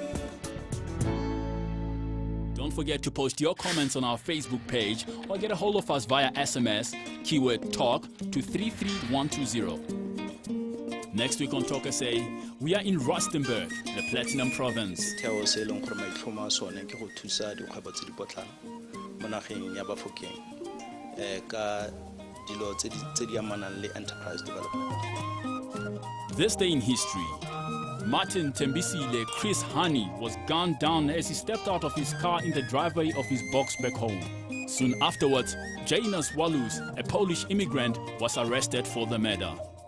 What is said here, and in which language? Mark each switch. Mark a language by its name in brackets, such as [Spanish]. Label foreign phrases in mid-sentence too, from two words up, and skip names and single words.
[English] Don't forget to post your comments on our Facebook page or get a hold of us via SMS, keyword TALK to 33120. Next week on Talk SA, we are in Rustenburg, the Platinum Province. [Tswana] Theo se leng gore maitlhomo a sone ke go thusa dikgwebo tse di potlana mo nageng ya Bafokeng ka dilo tse di amanang le [English] enterprise development. This day in history, Martin Tembisile Chris Hani was gunned down as he stepped out of his car in the driveway of his box back home. Soon afterwards, Janus Walus, a Polish immigrant, was arrested for the murder.